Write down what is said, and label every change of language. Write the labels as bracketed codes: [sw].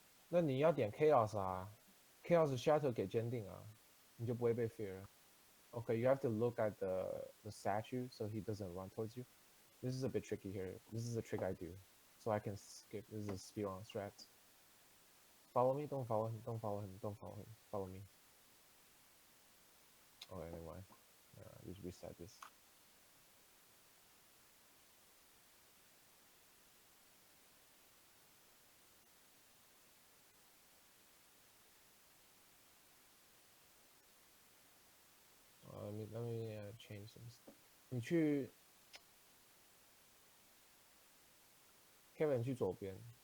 [zh] 那你要点 Chaos 啊，Chaos Shatter 给坚定啊，你就不会被 fear。 [en] Okay, you have to look at the statue so he doesn't run towards you. This is a bit tricky here. This is a trick I do, so I can skip. This is a speed on strat. Follow me. Don't follow him. Don't follow him. Don't follow him. Follow me. Okay, never mind. Just reset this. Let me change some stuff. [zh] 你去 Kevin 去左边。